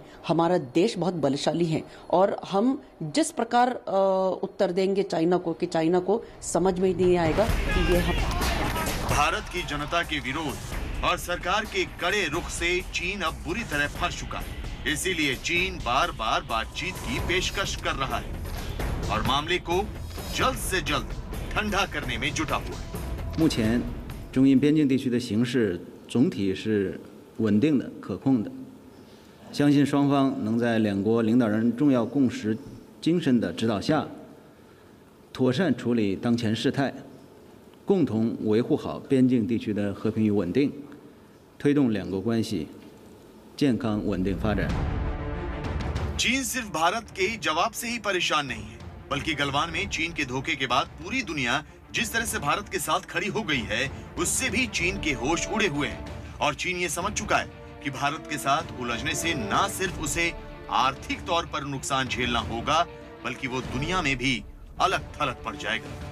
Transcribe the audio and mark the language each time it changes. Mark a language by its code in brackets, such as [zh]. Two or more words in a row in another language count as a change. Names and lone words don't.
[hi] हमारा देश बहुत बलशाली है और हम जिस प्रकार उत्तर देंगे चाइना को कि चाइना को समझ में ही नहीं आएगा कि ये हम। भारत की जनता के विरोध और सरकार के कड़े रुख से चीन अब बुरी तरह फंस चुका है। इसीलिए चीन बार बार बातचीत की पेशकश कर रहा है और मामले को जल्द से जल्द ठंडा करने में जुटा हुआ है। [zh] 目前中印边境地区的形势总体是稳定的、可控的，相信双方能在两国领导人重要共识精神的指导下，妥善处理当前事态，共同维护好边境地区的和平与稳定，推动两国关系健康稳定发展。 [hi] चीन सिर्फ भारत के जवाब से ही परेशान नहीं है, बल्कि गलवान में चीन के धोखे के बाद पूरी दुनिया जिस तरह से भारत के साथ खड़ी हो गई है, उससे भी चीन के होश उड़े हुए हैं और चीन ये समझ चुका है कि भारत के साथ उलझने से न सिर्फ उसे आर्थिक तौर पर नुकसान झेलना होगा, बल्कि वो दुनिया में भी अलग थलग पड़ जाएगा।